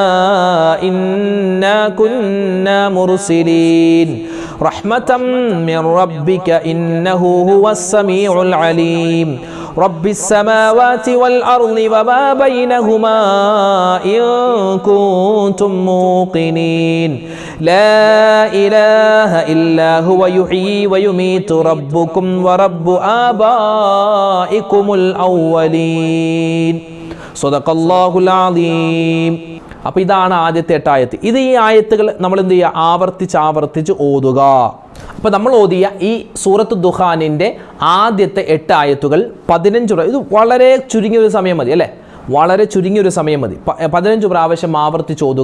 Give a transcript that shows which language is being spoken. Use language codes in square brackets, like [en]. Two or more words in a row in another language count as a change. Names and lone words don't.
[ar] إنا كنا مرسلين رحمة من ربك إنه هو السميع العليم رب السماوات والأرض وما بينهما إن كنتم موقنين لا إله إلا هو يحيي ويميت ربكم ورب آبائكم الأولين صدق الله العظيم. [ml] അപ്പോൾ ഇതാണ് ആദ്യത്തെ 8 ആയത്ത്. ഇത് ഈ ആയത്തുകൾ നമ്മൾ എന്ത് ചെയ്യുക, ആവർത്തിച്ച് ഓതുക. അപ്പോൾ നമ്മൾ ഓതിയ ഈ സൂറത്ത് ദുഖാനിൻ്റെ ആദ്യത്തെ 8 ആയത്തുകൾ 15 ഇത് വളരെ ചുരുങ്ങിയൊരു സമയം മതി അല്ലേ, വളരെ ചുരുങ്ങിയൊരു സമയം മതി. 15 പ്രാവശ്യം ആവർത്തിച്ച് ഓതുക.